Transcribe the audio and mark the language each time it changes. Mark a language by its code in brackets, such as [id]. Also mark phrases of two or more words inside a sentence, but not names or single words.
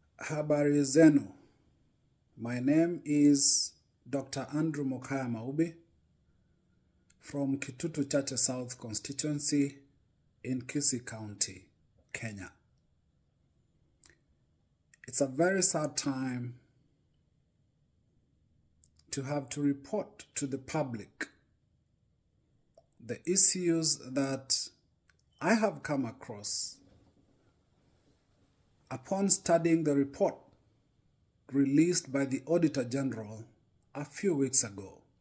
[sw] Habari zenu. [en] My name is Dr. Mokaya Maubi from Kitutu Chache South Constituency in Kisii County, Kenya. It's a very sad time to have to report to the public the issues that I have come across upon studying the report released by the Auditor General a few weeks ago.